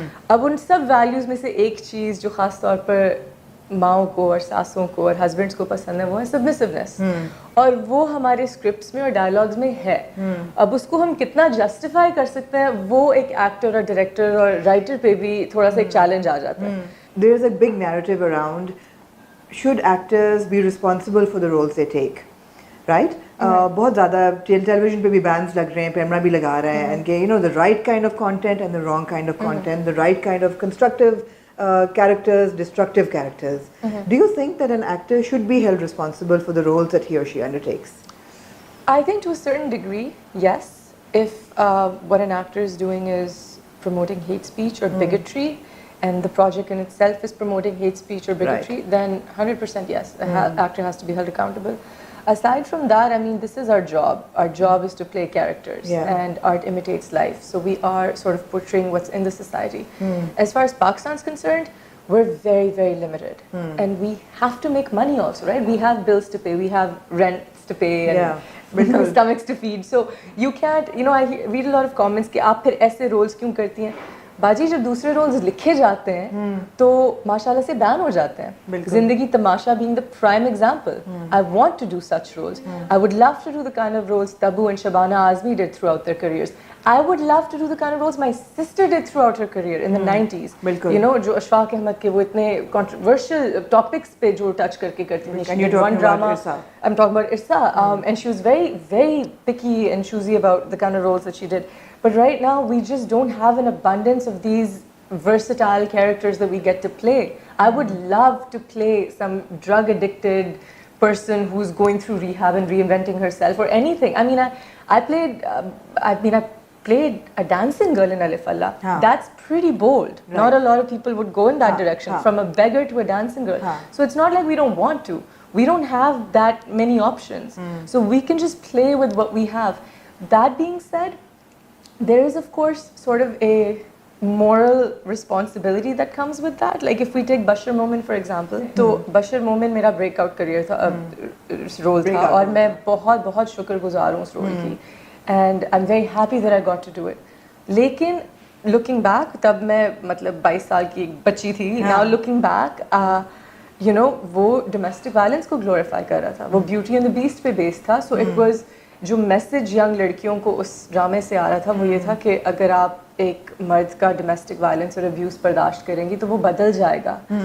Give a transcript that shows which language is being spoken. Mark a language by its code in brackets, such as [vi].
[ur] اب ان سب ویلیوز میں سے ایک چیز جو خاص طور پر ماؤں کو اور ساسوں کو اور ہسبینڈس کو پسند ہے وہ ہے سبمسونیس, اور وہ ہمارے اسکرپٹس میں اور ڈائلاگز میں ہے. اب اس کو ہم کتنا جسٹیفائی کر سکتے ہیں وہ ایک ایکٹر اور ڈائریکٹر اور رائٹر پہ بھی تھوڑا سا ایک چیلنج آ جاتا ہے. [en] There is a big narrative around should actors be responsible for the roles they take, right? [ur] بہت زیادہ ٹیلی ویژن پہ بھی بینز لگ رہے ہیں, پیمرا بھی لگا رہے ہیں, [en] and کہ you know the right kind of content and the wrong kind of content, the right kind of constructive characters, destructive characters. Do you think that an actor should be held responsible for the roles that he or she undertakes? I think to a certain degree, yes. If what an actor is doing is promoting hate speech or bigotry, and the project in itself is promoting hate speech or bigotry, then 100% yes, the actor has to be held accountable. Aside from that, I mean, this is our job. Our job is to play characters, and art imitates life. So we are sort of portraying what's in the society. As far as Pakistan's concerned, we're very, very limited. And we have to make money also, right? We have bills to pay, we have rents to pay, and stomachs to feed. So you can't, you know, I read a lot of comments [ur] کہ آپ پھر ایسے rules کیوں کرتی ہیں. باجی جب دوسرے رولز لکھے جاتے ہیں تو ماشاءاللہ سے بین ہو جاتے ہیں. [en] Zindagi Tamasha being the prime example. I want to do such roles. I would love to do the kind of roles Tabu and Shabana Azmi did throughout their careers. I would love to do the kind of roles my sister did throughout her career in the 90s. You know, [ur] جو اشفاق احمد کے وہ اتنے controversial topics پہ جو touch کر کے کرتی تھیں. [en] And you're talking about Irsa. I'm talking about Irsa. And she was very, very picky and choosy about the kind of roles that she did. But right now, we just don't have an abundance of these versatile characters that we get to play. I would love to play some drug-addicted person who's going through rehab and reinventing herself or anything. I mean, I played a dancing girl in Alif Allah. That's pretty bold. Right. Not a lot of people would go in that direction, from a beggar to a dancing girl. So it's not like we don't want to. We don't have that many options. So we can just play with what we have. That being said, there is of course sort of a moral responsibility that comes with that. Like if we take Bashar Momin for example, [ur] تو Bashar Momin میرا break out career تھا, role تھا, اور میں بہت بہت شکر گزار ہوں اس رول کی, [en] and I'm very happy that I got to do it. [ur] لیکن [en] looking back, [ur] تب میں مطلب 22 سال کی ایک بچی تھی. [en] Now looking back, you know, [ur] وہ ڈومیسٹک وائلنس کو گلوریفائی کر رہا تھا, وہ بیوٹی اینڈ دا بیسٹ پہ بیس تھا. سو اٹ واز جو میسج ینگ لڑکیوں کو اس ڈرامے سے آ رہا تھا وہ یہ تھا کہ اگر آپ ایک مرد کا ڈومیسٹک وائلنس اور ابیوز برداشت کریں گی تو وہ بدل جائے گا.